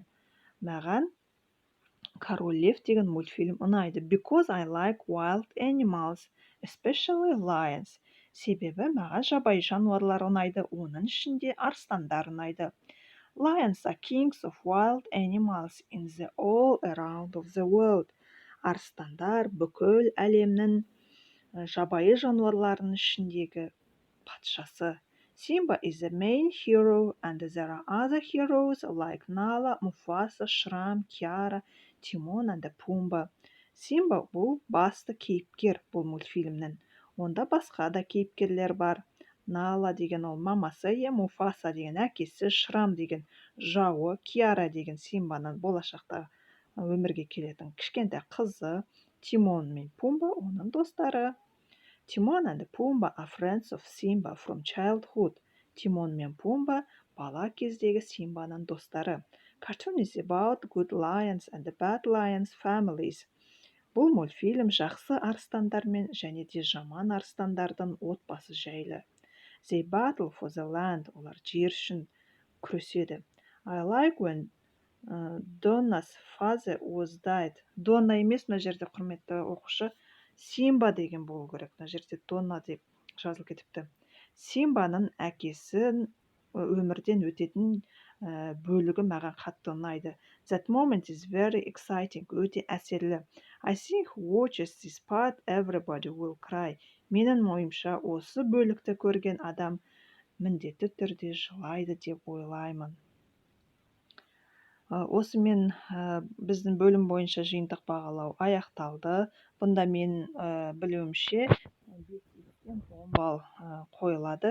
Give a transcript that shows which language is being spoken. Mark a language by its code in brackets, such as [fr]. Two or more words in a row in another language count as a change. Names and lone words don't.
[kk] Маған Король Лев деген мультфильм ұнайды. [en] Because I like wild animals, especially lions. [kk] Себебі маған жабайы жануарлар ұнайды, оның ішінде арыстандар ұнайды. [en] Lions are kings of wild animals in the all around of the world. [kk] Арыстандар бүкіл әлемнің жабайы жануарларының ішіндегі патшасы. [en] Simba is the main hero and there are other heroes like Nala, Mufasa, Shram, Kiara, Timon and Pumbaa. [kk] Симба бұл басты кейіпкер бұл мультфильмнің. Онда басқа да кейіпкерлер бар. Нала деген ол мамасы, Муфаса деген әкесі, Шрам деген жауы, Киара деген Симбаның болашақта өмірге келетін кішкентай қызы, Тимон мен Пумба оның достары. [en] Timon and Pumbaa are friends of Simba from childhood. [kk] Timon мен Пумба бала кездегі Симбаның достары. [en] Cartoon is about good lions and bad lions families. [kk] Бұл мультфильм жақсы арыстандармен және де жаман арыстандардың отбасы жайлы. [en] They battle for the land. [kk] Олар жер үшін күреседі. [en] I like when Donna's father was died. [kk] Донна емес, мына жерде құрметті оқушы, Симба деген болу керек. Мына жерде Донна деп жазылып кетіпті. Симбаның әкесі өмірден өтетін бөлігі маған қатты ұнайды. [en] That moment is very exciting. [kk] Өте әсерлі. [en] I think who watches this part, everybody will cry. [kk] Менің ойымша, осы бөлікті көрген адам міндетті түрде жылайды деп ойлаймын. Осымен біздің бөлім бойынша жиынтық бағалау аяқталды. Бұнда мен білуімше 5-10 балл қойылады.